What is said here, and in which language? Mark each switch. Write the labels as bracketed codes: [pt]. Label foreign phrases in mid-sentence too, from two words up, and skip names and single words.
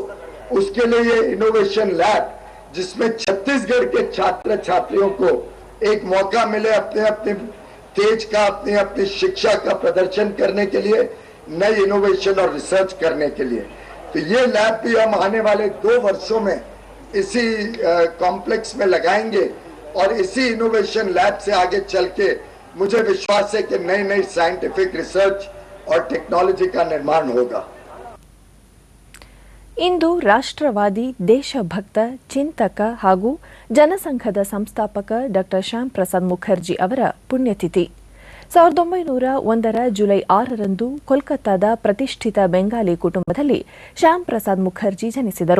[hi] उसके लिए ये [en] innovation lab, [hi] जिसमें छत्तीसगढ़ के छात्र छात्रियों को एक मौका मिले अपने अपने तेज का, अपनी अपनी शिक्षा का प्रदर्शन करने के लिए, नई इनोवेशन और रिसर्च करने के लिए. तो ये लैब भी हम आने वाले 2 वर्षों में इसी कॉम्प्लेक्स में लगाएंगे और इसी [en] innovation lab [hi] से आगे चल के मुझे विश्वास है कि नई नई [en] scientific research [hi] और टेक्नोलॉजी का निर्माण होगा. [kn] ಇಂದು ರಾಷ್ಟ್ರವಾದಿ, ದೇಶಭಕ್ತ, ಚಿಂತಕ ಹಾಗೂ ಜನಸಂಘದ ಸಂಸ್ಥಾಪಕ ಡಾ ಶ್ಯಾಮ್ ಪ್ರಸಾದ್ ಮುಖರ್ಜಿ ಅವರ ಪುಣ್ಯತಿಥಿ. 1901ರ ಜುಲೈ 6ರಂದು ಕೋಲ್ಕತ್ತಾದ ಪ್ರತಿಷ್ಠಿತ ಬೆಂಗಾಲಿ ಕುಟುಂಬದಲ್ಲಿ ಶ್ಯಾಮ್ ಪ್ರಸಾದ್ ಮುಖರ್ಜಿ ಜನಿಸಿದರು.